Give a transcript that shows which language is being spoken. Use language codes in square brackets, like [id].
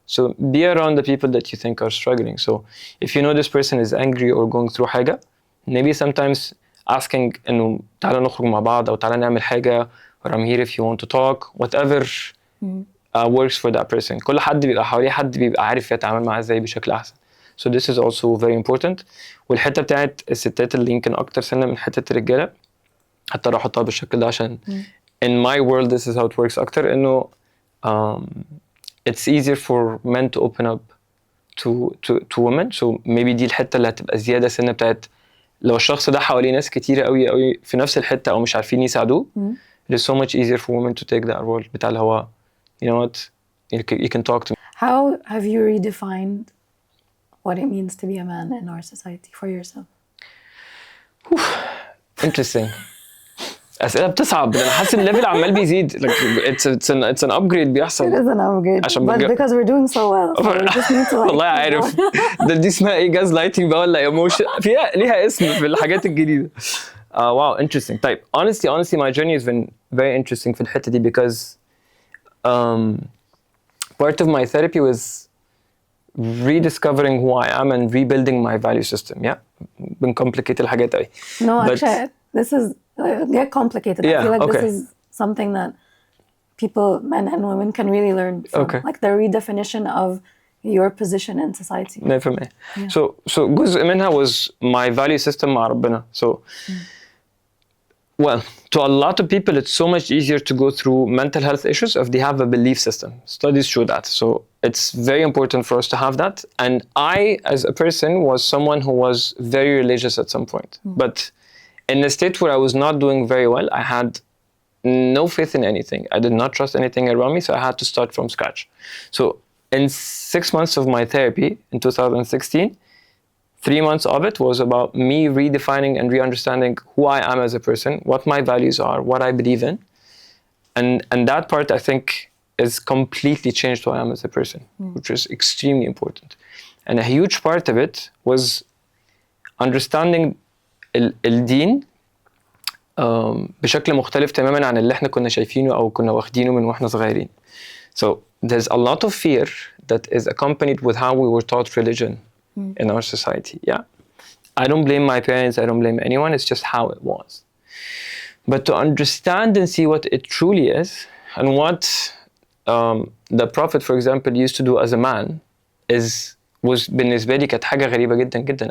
[en] So be around the people that you think are struggling. So if you know this person is angry or going through حاجة, maybe sometimes asking [ar] إنه تعالى نخرج مع بعض أو تعالى نعمل حاجة, [en] or I'm here if you want to talk, whatever works for that person. [ar] كل حد بيبقى حواليه حد بيبقى عارف يتعامل معاه ازاي بشكل أحسن. [en] So this is also very important. [ar] والحتة بتاعت الستات اللي يمكن أكتر سنة من حتة الرجالة حتى راح أحطها بالشكل ده عشان [en] in my world this is how it works [ar] أكتر إنه [en] it's easier for men to open up to women. So maybe [ar] دي الحتة اللي هتبقى زيادة سنة بتاعت لو الشخص ده حواليه ناس كتيرة قوي في نفس الحتة أو مش عارفين يساعدوه. [en] It is so much easier for women to take that role [ar] بتاع اللي هو [en] you know what you can talk to me. How have you redefined what it means to be a man in our society for yourself? Interesting. [ar] أسئلة بتصعب. أنا حاسس الليفل عمال بيزيد. [en] Like it's an upgrade [ar] بيحصل. [en] It is an upgrade. But because we're doing so well, so we just need to like. [ar] والله عارف. دي اسمها إيه gaslighting بقى ولا emotion؟ فيها ليها اسم في الحاجات الجديدة. [en] Wow, interesting. [ar] طيب [en] honestly my journey has been very interesting [ar] في الحتة دي [en] because part of my therapy was rediscovering who I am and rebuilding my value system. Yeah, [ar] بنcomplicate الحاجات أوي. [en] No, actually, this is get complicated. I feel like this is something that people, men and women, can really learn from. Like the redefinition of your position in society. 100%. So [ar] جزء منها [en] was my value system [ar] مع ربنا. [en] So well, to a lot of people, it's so much easier to go through mental health issues if they have a belief system. Studies show that. So it's very important for us to have that. And I, as a person, was someone who was very religious at some point. But in a state where I was not doing very well, I had no faith in anything. I did not trust anything around me, so I had to start from scratch. So in 6 months of my therapy in 2016, 3 months of it was about me redefining and re-understanding who I am as a person, what my values are, what I believe in. And that part, I think, is completely changed who I am as a person, which is extremely important. And a huge part of it was understanding [ar] الدين بشكل مختلف تماماً عن اللي احنا كنا شايفينه أو كنا واخدينه من واحنا صغيرين. [en] So there's a lot of fear that is accompanied with how we were taught religion in our society. Yeah, I don't blame my parents, I don't blame anyone, it's just how it was. But to understand and see what it truly is and what the Prophet, for example, used to do as a man was [ar] بالنسبة لي كانت حاجة غريبة جدا جدا.